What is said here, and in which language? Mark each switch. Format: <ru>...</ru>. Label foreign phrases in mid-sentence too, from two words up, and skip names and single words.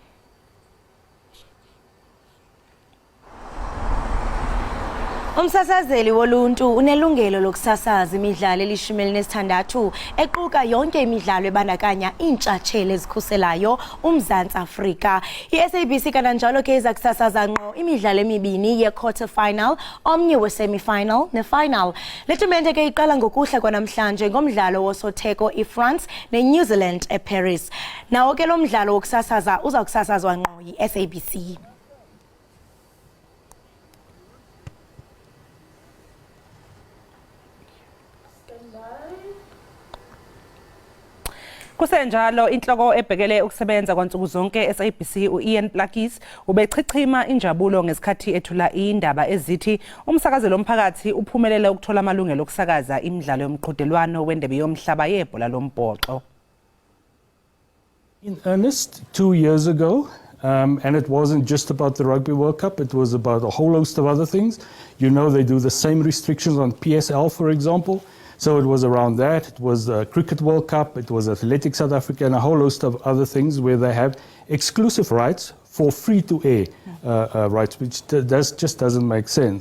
<xh>Umsasazeli woluntu unelungelo lokusasaza imidlalo eli-16 equka yonke imidlalo ebandakanya iintshatsheli ezikhuselayo uMzantsi Afrika. I-SABC kananjalo ke iza kusasaza ngqo imidlalo emibini ye-</xh> <en>quarter final,</en> <xh>omnye we-semi-final ne-final. Le tumente ke iqala ngokuhla kwanamhlanje ngomdlalo wosotheko iFrance ne-New Zealand eParis. Nawo ke lo mdlalo wokusasaza uza kusasazwa ngqo yi-SABC.</xh> <zu>Kusenjalo inhloko ebhekele ukusebenza kwansuku zonke SABC uIan Plakis ubechichima injabulo ngesikhathi ethula indaba ezithi umsakazelo omphakathi uphumelele ukuthola amalungelo okusakaza imidlalo yomqhudelwano wendebe yomhlaba yebhola lombhoxo.</zu> <en>In earnest 2 years ago, and it wasn't just about the Rugby World Cup, it was about a whole host of other things. You know, they do the same restrictions on PSL, for example. So it was around that, it was the Cricket World Cup, it was Athletics South Africa, and a whole host of other things where they have exclusive rights for free-to-air rights, which just doesn't make sense.</en>